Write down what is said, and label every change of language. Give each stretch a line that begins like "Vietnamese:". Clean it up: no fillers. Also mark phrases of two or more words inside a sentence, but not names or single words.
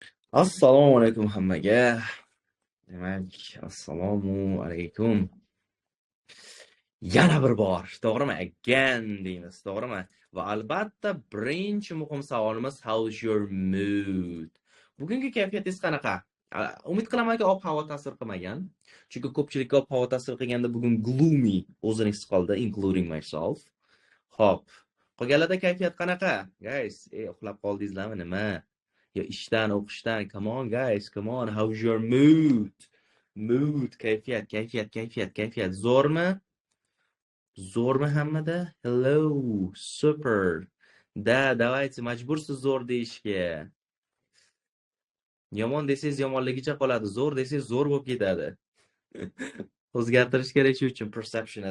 Uzbek: Assalomu alaykum hammaga. Demak, assalomu alaykum. Yana bir bor, to'g'rimi? Again deymiz, to'g'rimi? Va albatta birinchi muhim savolimiz
English: how's your mood?
Uzbek: Bugungi kayfiyatingiz qanaqa? Umid qilamanki, ob-havo ta'sir qilmagan. Chunki ko'pchilikka ob-havo ta'sir qilganda bugun gloomy o'zini his qildi,
English: including myself.
Uzbek: Xo'p, qolganlarda kayfiyat qanaqa? Guys, uxlab qoldingizlarmi nima? Yo ishdan, o'qishdan,
English: come on guys, come on, how's your mood? Mood,
Uzbek: kayfiyat. Zo'rmi? Zo'rmi hammada?
English: Hello, super.
Russian: Да, давайте,
Uzbek: majbursiz zo'r deyishga. Yomon desangiz yomonligicha qoladi, zo'r desangiz zo'r bo'lib ketadi. O'zgartirish kerak shu uchun perceptionni.